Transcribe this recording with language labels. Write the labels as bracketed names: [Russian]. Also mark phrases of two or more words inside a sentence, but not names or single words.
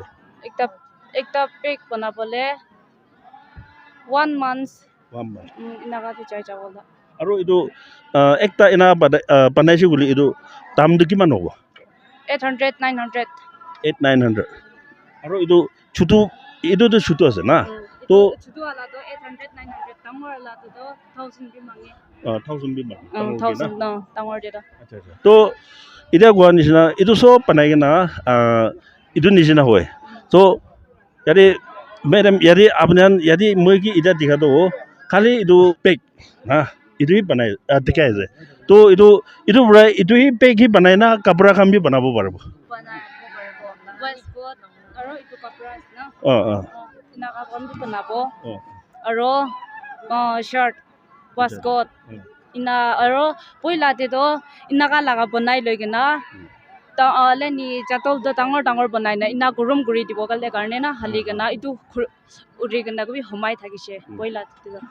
[Naga Pidgin] ekta bag banabole 1 month inaga to chai chawola aro itu ekta ina banaisi guli itu dam du kiman hobo 800 900 aro itu chutu ase na to chutu ala to 800 900 tamor ala to 1000 bi mangi 1000 bi mangi 1000 no tamor de to ida gwa nisina itu so panai na itu nisina hoy so yadi madam yadi apnan yadi moi ki ida dikha do khali itu pek na itu hi banai dikhai ase to itu bra itu hi pek hi banai na kapra kham bi banabo parbo banai waistcoat aro itu kapra na inaga kham bi banabo aro [English] shirt waistcoat [Naga Pidgin] ina aro poila te do ina ka laga banai loi kena ta leni chatol do dangor banai na ina gurum guri dibo kale karne na hali kena itu uri kena ko bi homai thakise poila te do